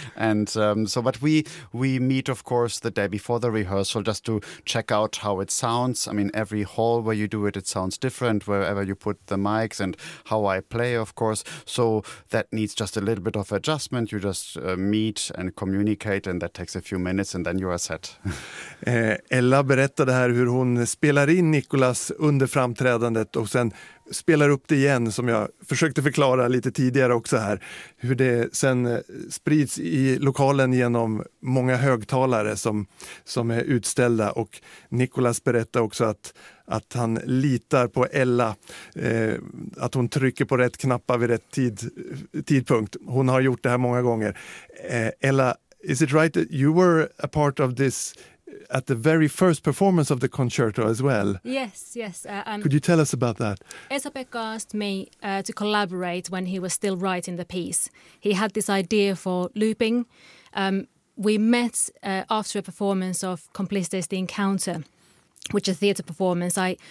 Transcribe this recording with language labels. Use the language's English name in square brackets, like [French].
[English] And but we meet, of course, the day before the rehearsal just to check out how it sounds. I mean, every hall where you do it, it sounds different, wherever you put the mics and how I play, of course. So that needs just a little bit of adjustment. You just meet and communicate, and that takes a few minutes, and then you are [Swedish] Ella berättade här hur hon spelar in Nicholas under framträdandet och sen spelar upp det igen, som jag försökte förklara lite tidigare också här. Hur det sen sprids i lokalen genom många högtalare som är utställda. Och Nicholas berättade också att han litar på Ella, att hon trycker på rätt knappar vid rätt tidpunkt. Hon har gjort det här många gånger. [English] Ella, is it right that you were a part of this at the very first performance of the concerto as well? Yes. Could you tell us about that? Esa-Pekka asked me to collaborate when he was still writing the piece. He had this idea for looping. We met after a performance of Complices, The Encounter, which is a theatre performance.